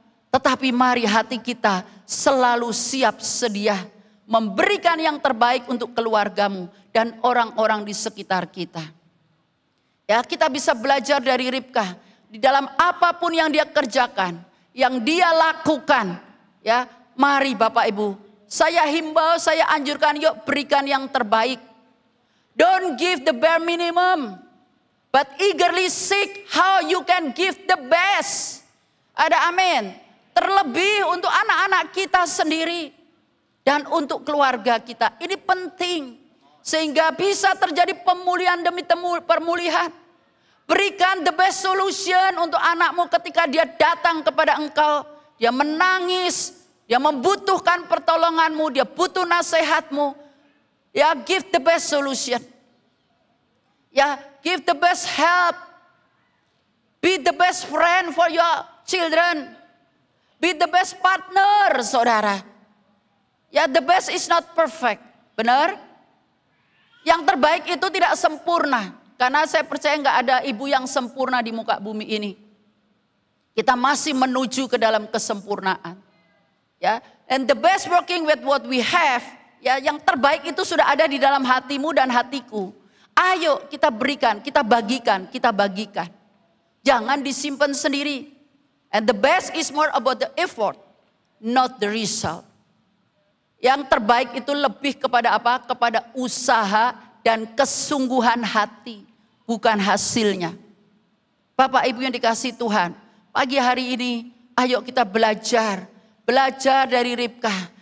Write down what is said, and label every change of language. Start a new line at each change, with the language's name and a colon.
Indonesian: Tetapi mari hati kita selalu siap sedia memberikan yang terbaik untuk keluargamu dan orang-orang di sekitar kita. Ya, kita bisa belajar dari Ribka di dalam apapun yang dia kerjakan, yang dia lakukan, ya, mari Bapak Ibu, saya himbau, saya anjurkan, yuk berikan yang terbaik.
English: Don't give the bare minimum, but eagerly seek how you can give the best.
Indonesian: Ada amin. Terlebih untuk anak-anak kita sendiri dan untuk keluarga kita. Ini penting sehingga bisa terjadi pemulihan demi pemulihan. Berikan
English: the best solution
Indonesian: untuk anakmu ketika dia datang kepada engkau. Dia menangis, dia membutuhkan pertolonganmu, dia butuh nasihatmu.
English: Ya, give the best solution. Ya, give the best help. Be the best friend for your children. Be the best partner, saudara. Ya, the best is not perfect.
Indonesian: Benar? Yang terbaik itu tidak sempurna. Karena saya percaya nggak ada ibu yang sempurna di muka bumi ini. Kita masih menuju ke dalam kesempurnaan. Ya,
English: and the best working with what we have,
Indonesian: ya, yang terbaik itu sudah ada di dalam hatimu dan hatiku. Ayo kita berikan, kita bagikan, kita bagikan. Jangan disimpan sendiri.
English: And the best is more about the effort, not the result.
Indonesian: Yang terbaik itu lebih kepada apa? Kepada usaha dan kesungguhan hati, bukan hasilnya. Bapak Ibu yang dikasihi Tuhan, pagi hari ini, ayo kita belajar dari Ribkah.